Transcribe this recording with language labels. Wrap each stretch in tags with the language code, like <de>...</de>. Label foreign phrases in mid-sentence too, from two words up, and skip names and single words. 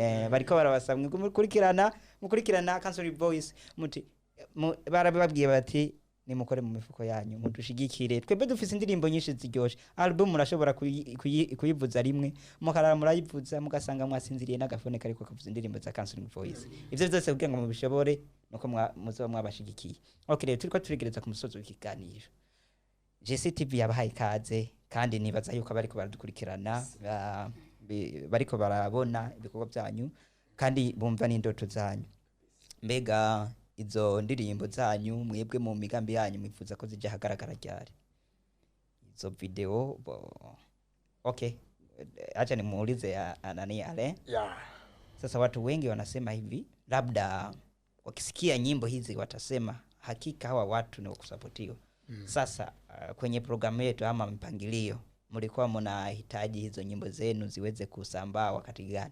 <rn>bariko barabasabwe mukurikirana Cansoling Voice muti barababwiye bati nimukore mu mifuko yanyu mudushigikire twebwe dufise indirimbo nyinshi ziryoshe album murashobora kuyivuza rimwe mukarara murayivuza mugasanga mwasinziriye n'agafone kariko kavuza indirimbo za Cansoling Voice ivyo byose kugira ngo mubishobore nuko muzoba mwabashigikiye okay rero turiko turigereza ku musozo w'ikiganiro GCTV yabahaye ikaze kandi nibaza yuko bariko baradukurikirana bariko barabona ibikorwa byanyu kandi bumva n'indoto zanyu mbega izo ndirimbo zanyu mwebwe mu migambi yanyu mwifuza ko zija hagaragara ryari izo video</rn> <sw>okay acha nimuulize nani ale sasa watu wengi wanasema hivi labda wakisikia nyimbo hizi watasema hakika hawa watu ni wakusapotiwa sasa kwenye programu yetu ama mpangilio mlikuwa mnahitaji hizo nyimbo zenu ziweze kusambaa wakati gani?</sw>